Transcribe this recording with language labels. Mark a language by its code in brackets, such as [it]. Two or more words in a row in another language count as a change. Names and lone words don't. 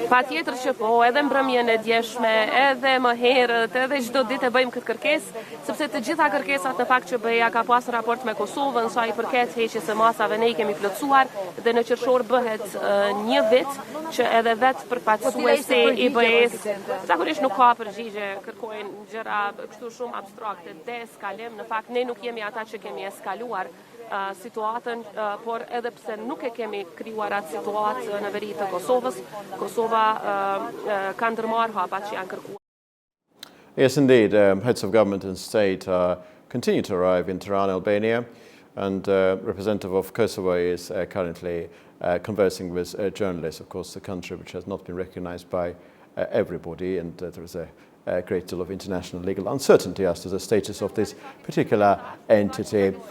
[sq] Patjetër që po, edhe mbrëmjen e djeshme, edhe më herët, edhe çdo ditë e bëjmë këtë kërkesë, sepse të gjitha kërkesat në fakt që BE-ja ka pas raport me Kosovën sa i përket heqjes së masave ne i kemi plotësuar dhe në qershor bëhet një vit që edhe vetë përfaqësuesi i BE-s zakonisht nuk ka përgjigje, kërkojnë gjëra kështu shumë abstrakte, deeskalim. Në fakt ne nuk jemi ata që kemi eskaluar situatën, por edhe pse nuk e kemi krijuar atë situatë në veri të Kosovës, Kosova ka ndërmarrë hapat që janë kërkuar. [en] Yes, indeed. Heads of government and state continue to arrive in Tirana, Albania, and representative of Kosovo is currently conversing with journalists. Of course, the country which has not been recognized by everybody, and there is a great deal of international legal uncertainty as to the status of this particular entity.